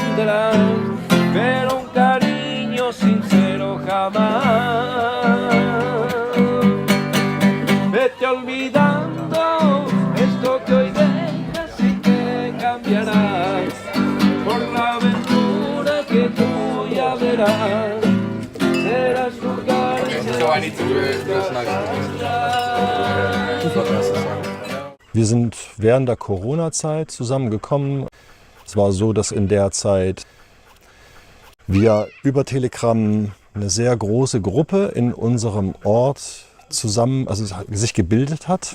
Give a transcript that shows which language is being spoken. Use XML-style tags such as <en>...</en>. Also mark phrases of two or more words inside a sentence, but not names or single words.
<es>atrás, pero un cariño sincero jamás. Vete olvidando esto que hoy dejas y que cambiarás por la aventura que tú ya verás. Serás tu</es> <de>Wir sind während der Corona-Zeit zusammengekommen. Es war so, dass in der Zeit wir über Telegram eine sehr große Gruppe in unserem Ort zusammen, also sich gebildet hat.</de>